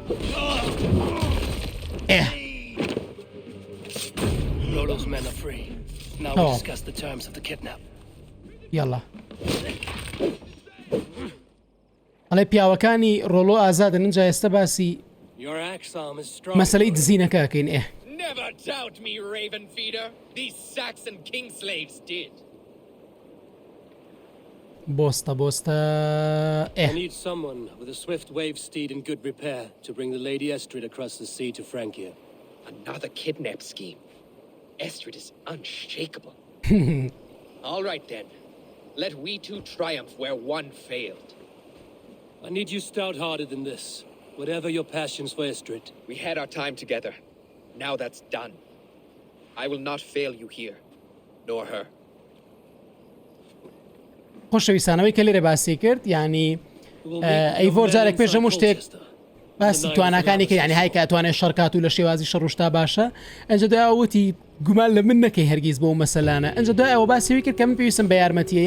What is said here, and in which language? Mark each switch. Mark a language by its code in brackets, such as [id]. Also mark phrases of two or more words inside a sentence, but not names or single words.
[ckb] یاڵا ئەڵێ پیاوەکانی ڕۆڵۆ ئازادن ئەنجا ئێستا باسی مەسەلەی دزینەکەکەین [en] Never doubt me, raven feeder. These Saxon king slaves did. [ckb] بۆستە بۆستە [en] I need someone with a swift wave steed in good repair to bring the Lady Estrid across the sea to Francia. Another kidnap scheme. Estrid is unshakable. All right then. Let we two triumph where one failed. I need you stout-hearted in this, whatever your passions for Estrid. We had our time together. Now that's done. I will not fail you here, nor her. [ckb] خۆشەویستانەوەی کە لێرە باسی کرد یعنی ئەیڤۆر جارێک پێش هەموو شتێک باسی توانەکانی کە یعنی های کە ئەتوانێت شەڕکات و لە شێوازی شەڕشتا باشە ئەنجە دوایەوەتی گومان لە من نەکەی هەرگیز بۆ مەسەلانە ئەنجە دوایەوە باسیوی کرد کە من پێویستم بە یارمەتیە